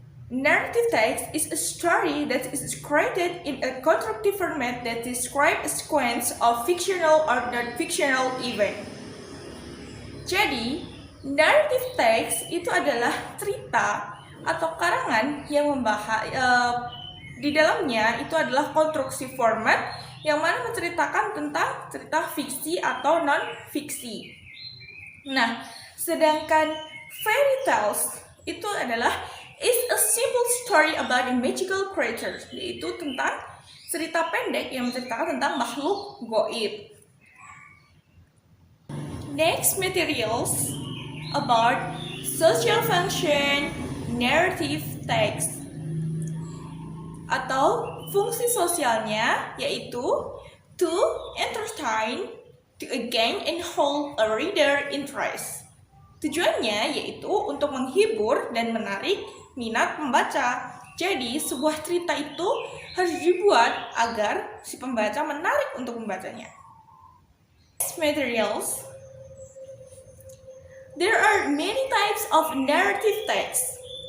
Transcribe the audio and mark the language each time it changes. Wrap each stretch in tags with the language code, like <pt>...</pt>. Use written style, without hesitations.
<en>Narrative text is a story that is created in a constructive format that describes a sequence of fictional or non-fictional event.</en> <id>Jadi, narrative text itu adalah cerita atau karangan yang membahas di dalamnya itu adalah konstruksi format yang mana menceritakan tentang cerita fiksi atau non-fiksi. Nah, sedangkan fairy tales itu adalah</id> <en>is a simple story about a magical creature,</en> <id>yaitu tentang cerita pendek yang menceritakan tentang makhluk goib.</id> <en>Next materials about social function narrative text,</en> <id>atau fungsi sosialnya yaitu</id> <en>to entertain, to gain and hold a reader interest.</en> <id>Tujuannya yaitu untuk menghibur dan menarik minat pembaca. Jadi, sebuah cerita itu harus dibuat agar si pembaca menarik untuk membacanya.</id> <en>Materials. There are many types of narrative text.</en>